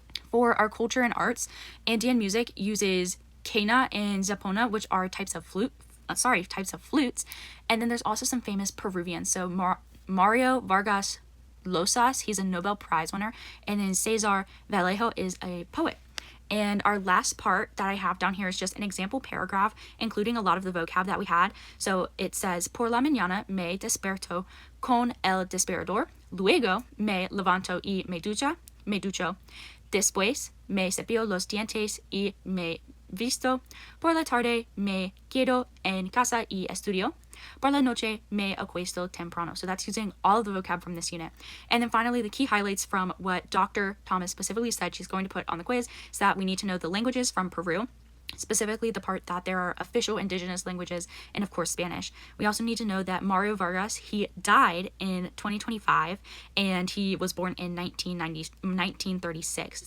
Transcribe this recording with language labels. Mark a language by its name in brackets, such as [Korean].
[English] For our culture and arts, Andean music uses quena and zapona, which are types of flutes. And then there's also some famous Peruvians. So Mario Vargas Llosa, he's a Nobel Prize winner, and then Cesar Vallejo is a poet. And our last part that I have down here is just an example paragraph, including a lot of the vocab that we had. So it says, [Spanish] por la mañana me desperto con el despertador, luego me levanto y me ducho, después me cepillo los dientes y me visto. Por la tarde me quedo en casa y estudio. Por la noche me acuesto temprano. [English] So that's using all of the vocab from this unit. And then finally, the key highlights from what Dr. Thomas specifically said she's going to put on the quiz is that we need to know the languages from Peru, specifically the part that there are official indigenous languages, and of course Spanish. We also need to know that Mario Vargas, he died in 2025 and he was born in 1936.